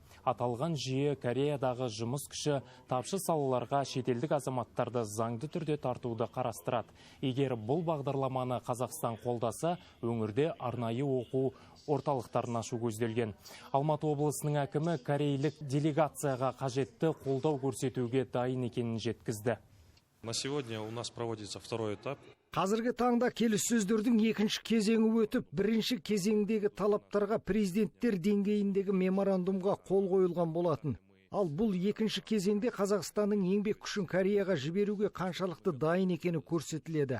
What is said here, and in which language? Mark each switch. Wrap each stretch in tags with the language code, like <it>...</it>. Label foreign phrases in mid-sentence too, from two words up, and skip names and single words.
<kk>Аталған жүйе Кореядағы жұмыс күші тапшы салаларға шетелдік азаматтарды заңды түрде тартуды қарастырады. Егер бұл бағдарламаны Қазақстан қолдаса, өңірде арнайы оқу орталықтарын ашу көзделген. Алматы облысының әкімі корейлік делегацияға қажетті қолдау көрсетуге дайын екенін жеткізді.</kk> <ru>На сегодня у нас проводится второй этап.</ru> <kk>Қазіргі таңда келіссөздердің екінші кезеңі өтіп, бірінші кезеңдегі талаптарға президенттер деңгейіндегі меморандумға қол қойылған болатын. Ал бұл екінші кезеңде Қазақстанның еңбек күшін Кореяға жіберуге қаншалықты дайын екені көрсетіледі.</kk>